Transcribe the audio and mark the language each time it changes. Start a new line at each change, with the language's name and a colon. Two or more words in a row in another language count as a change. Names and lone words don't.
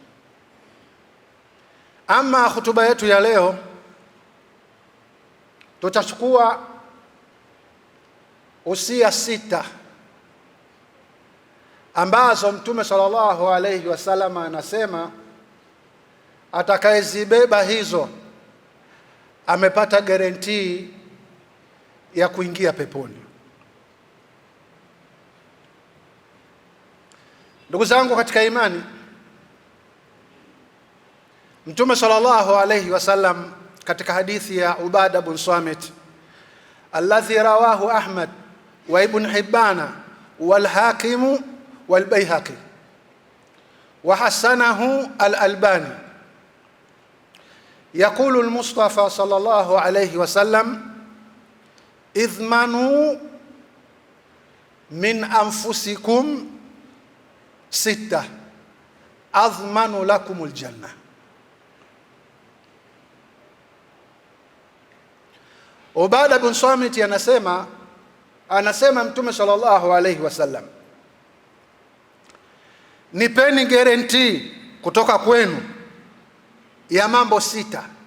Swahili: Ama hutuba yetu ya leo, tutachukua usia 6 ambazo Mtume
Arabic: صلى الله عليه وسلم
Swahili: anasema atakayezibeba hizo amepata guarantee ya kuingia peponi. Ndugu zangu katika imani, Mtume
Arabic: صلى الله عليه وسلم
Swahili: katika hadithi ya Ubada bin Samit
Arabic: الذي رواه أحمد وابن حبان والحاكم والبيهقي وحسنه الألباني, يقول المصطفى صلى الله عليه وسلم: اضمنوا من أنفسكم 6 أضمن لكم الجنة.
Swahili: Ubada bin Samit anasema Mtume
Arabic: صلى الله عليه وسلم,
Swahili: nipeni guarantee kutoka kwenu ya mambo 6.